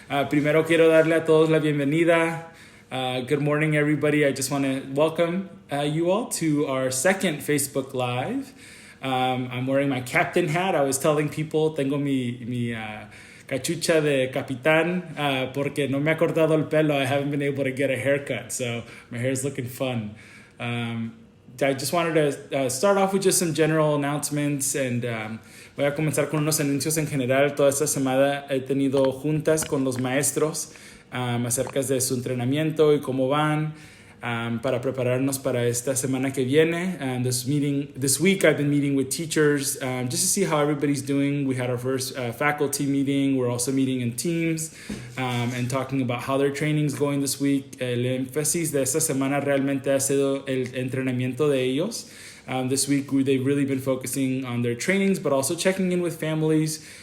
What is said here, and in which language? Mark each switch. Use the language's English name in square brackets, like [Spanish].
[Spanish] Primero quiero darle a todos la bienvenida. [English] Good morning, everybody. I just want to welcome you all to our second Facebook Live. I'm wearing my captain hat. I was telling people, [Spanish] tengo mi cachucha de capitán porque no me ha cortado el pelo. [English] I haven't been able to get a haircut, so my hair is looking fun. I just wanted to start off with just some general announcements and [Spanish] voy a comenzar con unos anuncios en general. Toda esta semana he tenido juntas con los maestros acerca de su entrenamiento y cómo van para prepararnos para esta semana que viene. [English] This week I've been meeting with teachers just to see how everybody's doing. We had our first faculty meeting. We're also meeting in teams and talking about how their training's going this week. [Spanish] El énfasis de esta semana realmente ha sido el entrenamiento de ellos. [English] This week they've really been focusing on their trainings, but also checking in with families.